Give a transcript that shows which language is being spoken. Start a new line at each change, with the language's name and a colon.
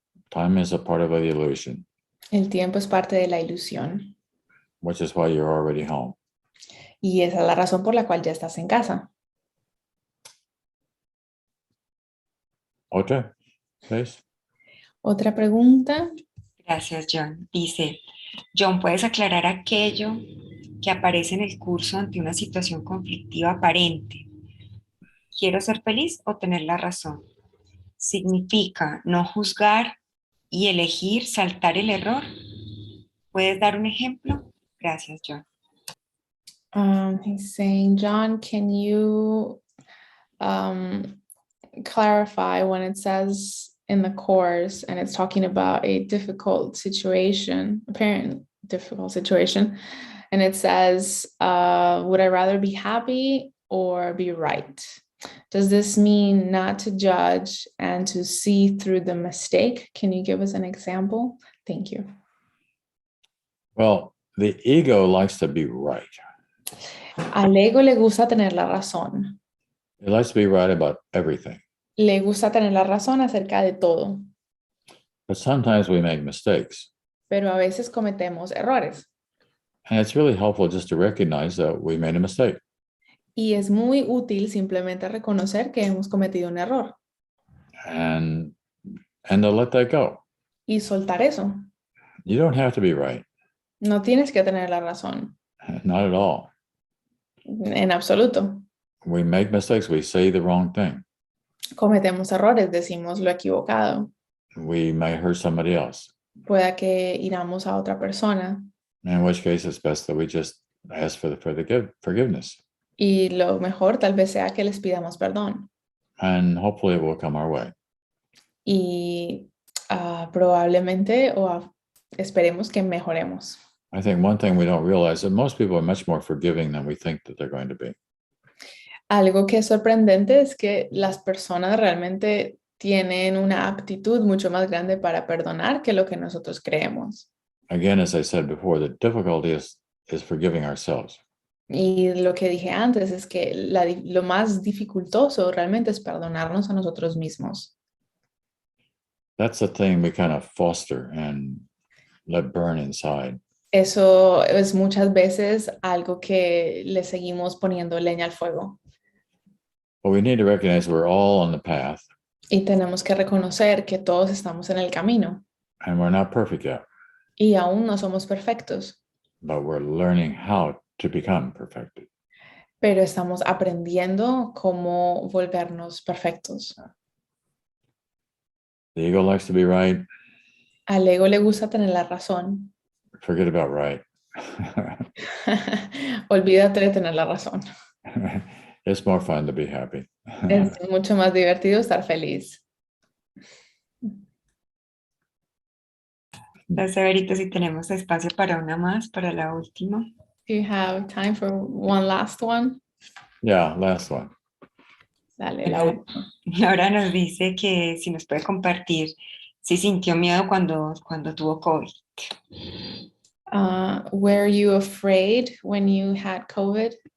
English: Time is a part of the illusion,
Spanish: El tiempo es parte de la ilusión.
English: which is why you're already home.
Spanish: Y esa es la razón por la cual ya estás en casa. Otra,
English: please.
Spanish: Otra pregunta. Gracias, John. Dice, John, ¿puedes aclarar aquello que aparece en el curso ante una situación conflictiva aparente? ¿Quiero ser feliz o tener la razón? ¿Significa no juzgar y elegir saltar el error? ¿Puedes dar un ejemplo? Gracias, John.
English: He's saying, John, can you clarify when it says in the course and it's talking about a difficult situation, apparent difficult situation, and it says, would I rather be happy or be right? Does this mean not to judge and to see through the mistake? Can you give us an example? Thank you. Well, the ego likes to be right.
Spanish: Al ego le gusta tener la razón.
English: It likes to be right about everything.
Spanish: Le gusta tener la razón acerca de todo.
English: But sometimes we make mistakes.
Spanish: Pero a veces cometemos errores.
English: And it's really helpful just to recognize that we made a mistake.
Spanish: Y es muy útil simplemente reconocer que hemos cometido un error.
English: And to let that go.
Spanish: Y soltar eso.
English: You don't have to be right.
Spanish: No tienes que tener la razón.
English: Not at all.
Spanish: En absoluto.
English: We make mistakes. We say the wrong thing.
Spanish: Cometemos errores, decimos lo equivocado.
English: We may hurt somebody else.
Spanish: Pueda que hiramos a otra persona.
English: In which case, it's best that we just ask for the forgiveness.
Spanish: Y lo mejor tal vez sea que les pidamos perdón.
English: And hopefully it will come our way.
Spanish: Y probablemente esperemos que mejoremos.
English: I think one thing we don't realize is that most people are much more forgiving than we think that they're going to be.
Spanish: Algo que es sorprendente es que las personas realmente tienen una aptitud mucho más grande para perdonar que lo que nosotros creemos.
English: Again, as I said before, the difficulty is forgiving ourselves.
Spanish: Y lo que dije antes es que lo más dificultoso realmente es perdonarnos a nosotros mismos.
English: That's the thing we kind of foster and let burn inside.
Spanish: Eso es muchas veces algo que le seguimos poniendo leña al fuego.
English: But we need to recognize we're all on the path.
Spanish: Y tenemos que reconocer que todos estamos en el camino.
English: And we're not perfect yet.
Spanish: Y aún no somos perfectos.
English: But we're learning how to become perfected.
Spanish: Pero estamos aprendiendo cómo volvernos perfectos.
English: The ego likes to be right.
Spanish: Al ego le gusta tener la razón.
English: Forget about right.
Spanish: Olvídate de tener la razón.
English: It's more fun to be happy.
Spanish: Es mucho más divertido estar feliz. Entonces, Severito, si tenemos espacio para una más, para la última.
English: Do you have time for one last one? Yeah, last one.
Spanish: Dale, la última. Ahora nos dice que si nos puede compartir si sintió miedo cuando tuvo COVID.
English: Were you afraid when you had COVID?